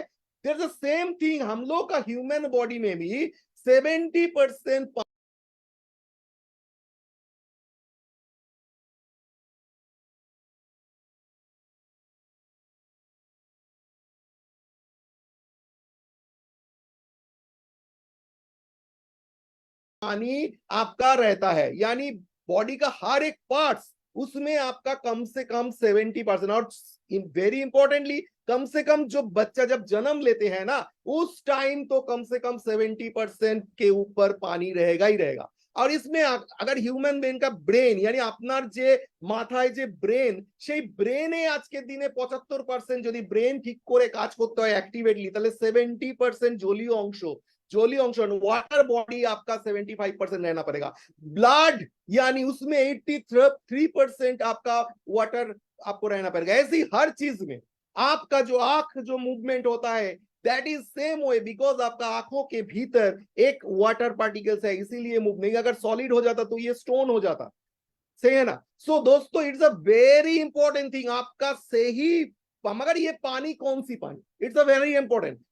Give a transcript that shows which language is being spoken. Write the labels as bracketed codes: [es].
[en] there is the same thing [hi] हम लोग का ह्यूमन बॉडी में भी 70% पानी आपका रहता है, यानी बॉडी का हर एक पार्ट्स उसमें आपका कम से कम 70%। और वेरी इंपॉर्टेंटली कम से कम जो बच्चा जब जन्म लेते हैं ना उस टाइम तो कम से कम 70% के ऊपर पानी रहेगा ही रहेगा। और इसमें अगर ह्यूमन ब्रेन का ब्रेन यानी [bn] আপনার যে মাথায় যে ব্রেন সেই ব্রেনে আজকের দিনে 75% যদি ব্রেন ঠিক করে কাজ করতে হয় অ্যাক্টিভেটলি তাহলে [hi] 70% जलीय अंश वाटर बॉडी आपका 75% रहना पड़ेगा। ब्लड यानी उसमें 83% आपका वाटर आपको रहना पड़ेगा। ऐसी हर चीज में आपका जो आंख जो मूवमेंट होता है that is same way, because आपका आंखों के भीतर एक वाटर पार्टिकल्स है इसीलिए मूव नहीं। अगर सॉलिड हो जाता तो ये स्टोन हो जाता, सही है ना। सो दोस्तों [en] it's a very important thing [hi] आपका सही, मगर ये पानी कौन सी पानी, इट्स अ वेरी इंपॉर्टेंट।